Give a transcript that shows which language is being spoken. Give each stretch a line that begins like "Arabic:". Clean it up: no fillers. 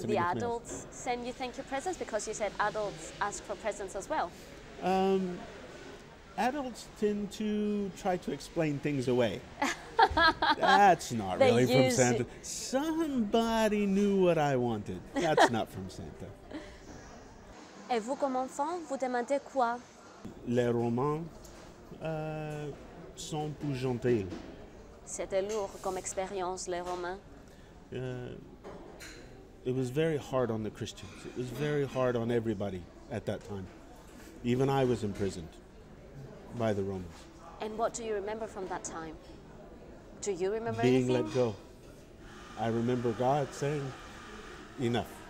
English: And do the adults send you thank you presents? Because you said adults ask for presents as well. Adults tend to try to explain things away. That's not really from Santa. Somebody knew what I wanted. That's not from Santa.
French: Et vous, comme enfant, vous demandez quoi? Les romans sont plus gentils. C'était lourd comme expérience, les romans.
English: It was very hard on the Christians. It was very hard on everybody at that time. Even I was imprisoned by the Romans. And what do you remember from that time? Do you remember Being anything? let go. I remember God saying, enough.